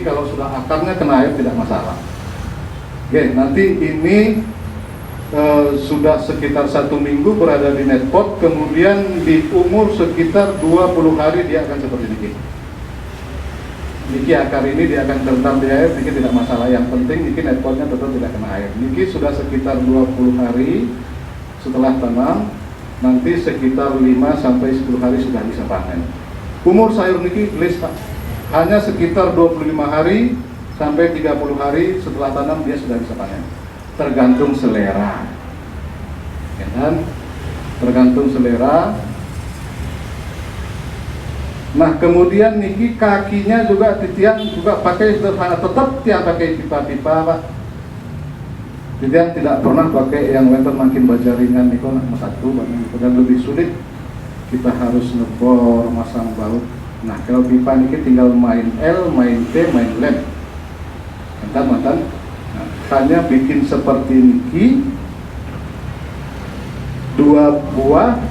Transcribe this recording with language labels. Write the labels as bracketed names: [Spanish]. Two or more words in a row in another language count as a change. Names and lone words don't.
[Indonesian] Kalau sudah akarnya kena air tidak masalah. Oke, nanti ini sudah sekitar 1 minggu berada di netpot, kemudian di umur sekitar 20 hari dia akan seperti niki. Niki akar ini dia akan terendam di air, niki tidak masalah. Yang penting niki netpotnya tetap tidak kena air. Niki sudah sekitar 20 hari setelah tanam, nanti sekitar 5 sampai 10 hari sudah bisa panen. Umur sayur [Balinese] niki gelis [Indonesian] Pak, hanya sekitar 25 hari sampai 30 hari setelah tanam dia sudah bisa panen. Tergantung selera, ya kan? Tergantung selera. Nah, kemudian niki kakinya juga titian juga pakai sederhana, tetap tiang pakai pipa-pipa Pak. Titian tidak pernah pakai yang wonten makin baja ringan niko nak satu dan lebih sulit. Kita harus ngebor, masang baut. Nah, kalau pipa niki tinggal main L, main T, main lem. Mantan. Hanya bikin seperti niki, 2 buah.